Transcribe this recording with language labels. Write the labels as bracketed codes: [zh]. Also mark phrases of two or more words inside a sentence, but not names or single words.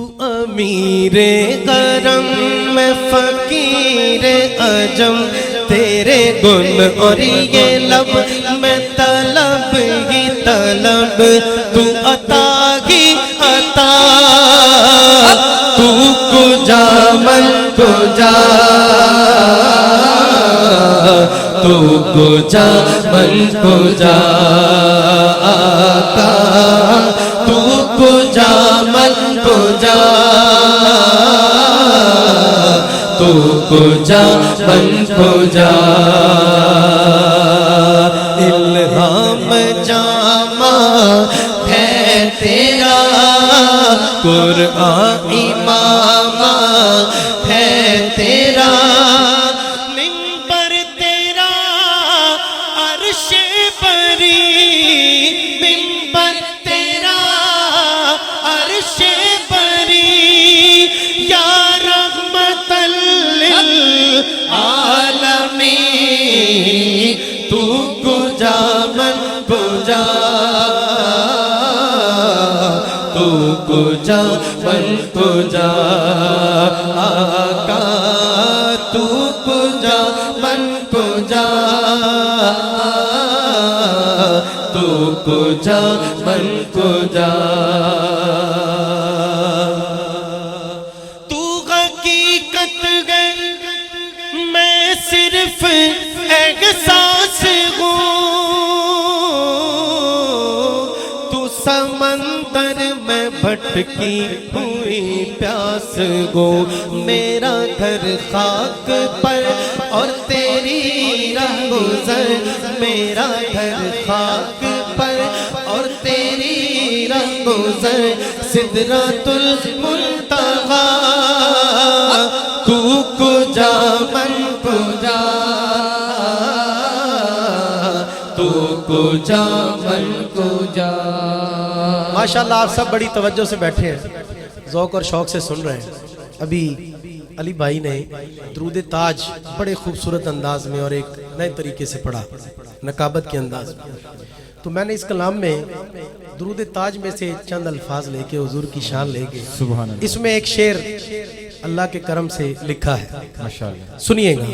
[ur] امیر کرم میں فقیر عجم تیرے گن اور یہ لب میں طلب ہی طلب تو عطا ہی عطا [fa] تو کجا من کجا تو کجا من کجا آقا تو کجا من کجا تو کجا من کجا [ur] الہام جامع ہے تیرا قرآن امام ہے تیرا منبر تیرا عرش بری منبر تیرا عرش بری [ar] یا رحمت [fa] للعالمین تو کجا من کجا تو کجا من کجا آقا تو کجا من کجا تو کجا من کجا [ur] تو حقیقت ہے میں صرف احساس ہوں تو سمندر میں بھٹکی ہوئی پیاس گو میرا گھر خاک پر اور تیری راہ گزر میرا گھر خاک پر اور تیری راہ گزر سدرۃ المنتہا [fa] تو کجا من کجا تو کجا من کجا [ur] ماشاءاللہ آپ سب بڑی توجہ سے بیٹھے ہیں ذوق اور شوق سے سن رہے ہیں ابھی علی بھائی نے درود تاج بڑے خوبصورت انداز میں اور ایک نئے طریقے سے پڑھا نقابت کے انداز میں تو میں نے اس کلام میں درود تاج میں سے چند الفاظ لے کے حضور کی شان لے کے اس میں ایک شعر اللہ کے کرم سے لکھا ہے سنیے گا